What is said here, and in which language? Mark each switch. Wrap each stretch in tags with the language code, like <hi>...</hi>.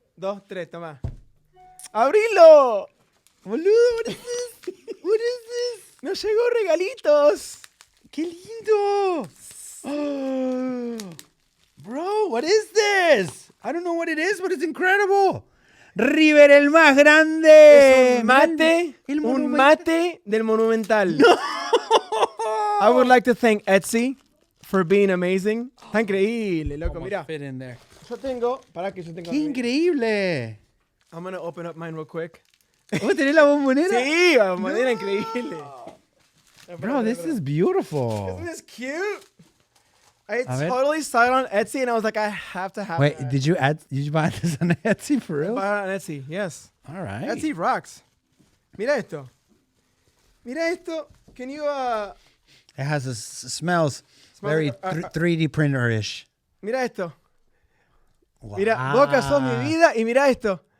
<es>2, 3, toma. ¡Abrilo!</es> <en>Boludo, what is this? What is this?</en> <es>Nos llegó regalitos. ¡Qué lindo!</es> <en>Oh, bro, what is this? I don't know what it is, but it's incredible.</en> <es>River, el más grande. Es un mate del Monumental. No.</es> <en>I would like to thank Etsy for being amazing.</en> <es>Está increíble, loco. Mira.</es> <en>Fit in there.</en> <es>Yo tengo. ¡Qué increíble!</es> <en>I'm going to open up mine real quick.</en> <es>¿Vos tenés la bombonera? Sí, la bombonera increíble.</es> <en>Bro, this is beautiful. Isn't this cute? I totally saw it on Etsy and I was like, I have to have it. Wait, did you buy this on Etsy for real? I bought it on Etsy, yes. All right. Etsy rocks.</en> <es>Mira esto.</es> <en>Can you It has smells very 3D printer-ish.</en> <es>Mira esto.</es> <en>Wow.</en> <es>Mira, Boca sos mi vida y mira esto.</es>